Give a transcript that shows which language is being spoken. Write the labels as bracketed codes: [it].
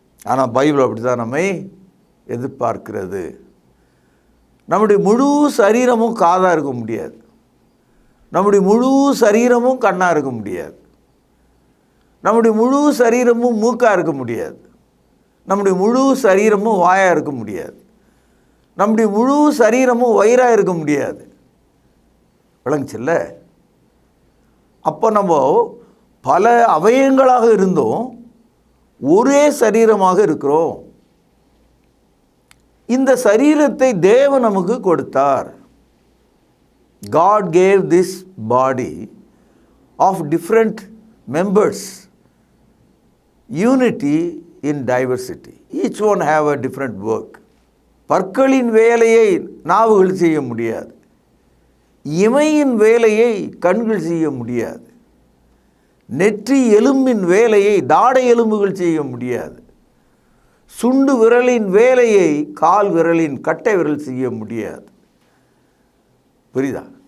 [ta] ஆனால் பைபிள் அப்படி தான் நம்மை எதிர்பார்க்கிறது. நம்முடைய முழு சரீரமும் காதாக இருக்க முடியாது, நம்முடைய முழு சரீரமும் கண்ணாக இருக்க முடியாது, நம்முடைய முழு சரீரமும் மூக்காக இருக்க முடியாது, நம்முடைய முழு சரீரமும் வாயாக இருக்க முடியாது, நம்முடைய முழு சரீரமும் வயிறாக இருக்க முடியாது. விளங்குச்சுல்ல? அப்போ நம்ம பல அவயங்களாக இருந்தோம், ஒரே சரீரமாக இருக்கிறோம். இந்த சரீரத்தை தேவன் நமக்கு கொடுத்தார். [en] God gave this body of different members, unity in diversity. Each one have a different work. [ta] பற்களின் வேலையை நாவுகள் செய்ய முடியாது, இமையின் வேலையை கண்கள் செய்ய முடியாது, நெற்றி எலும்பின் வேலையை தாடை எலும்புகள் செய்ய முடியாது, சுண்டு விரலின் வேலையை கால் விரலின் கட்டை விரல் செய்ய முடியாது. புரியுதா?